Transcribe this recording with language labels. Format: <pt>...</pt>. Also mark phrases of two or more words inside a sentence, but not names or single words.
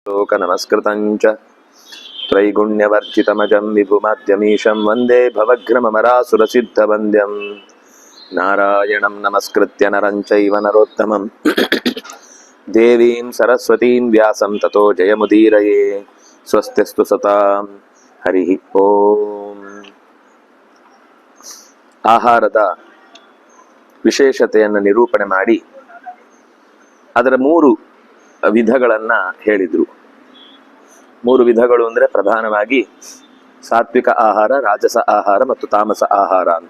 <sa>ಲೋಕ ನಮಸ್ಕೃತಂಚ ತ್ರೈಗುಣ್ಯವರ್ಜಿತಮಜಂ ವಿಭುಮಾದ್ಯಮೀಶಂ ವಂದೇ ಭವಗ್ರಮರಾಸುರಸಿದ್ಧವಂದ್ಯಂ ನಾರಾಯಣಂ ನಮಸ್ಕೃತ್ಯ ನರಂ ಚೈವ ನರೋತ್ತಮಂ ದೇವೀಂ ಸರಸ್ವತೀಂ ವ್ಯಾಸಂ ತತೋ ಜಯಮುದೀರಯೇ. ಸ್ವಸ್ತಿಸ್ತು ಸತಾಂ. ಹರಿ ಓಂ.</sa> <kn>ಆಹಾರದ ವಿಶೇಷತೆಯನ್ನು ನಿರೂಪಣೆ ಮಾಡಿ ಅದರ 3 ವಿಧಗಳನ್ನ ಹೇಳಿದ್ರು. 3 ವಿಧಗಳು ಅಂದ್ರೆ ಪ್ರಧಾನವಾಗಿ ಸಾತ್ವಿಕ ಆಹಾರ, ರಾಜಸ ಆಹಾರ ಮತ್ತು ತಾಮಸ ಆಹಾರ ಅಂತ.</kn>